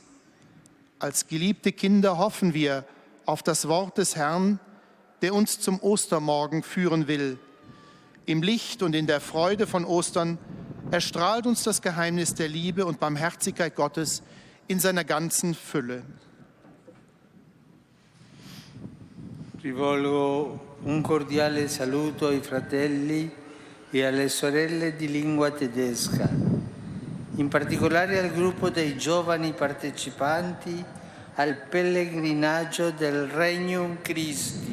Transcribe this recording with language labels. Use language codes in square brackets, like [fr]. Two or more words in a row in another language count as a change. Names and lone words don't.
[de] Als geliebte Kinder hoffen wir auf das Wort des Herrn, der uns zum Ostermorgen führen will. Im Licht und in der Freude von Ostern erstrahlt uns das Geheimnis der Liebe und Barmherzigkeit Gottes in seiner ganzen Fülle. [it] Rivolgo un cordiale saluto ai fratelli e alle sorelle di lingua tedesca, in particolare al gruppo dei giovani partecipanti al pellegrinaggio del Regnum Christi.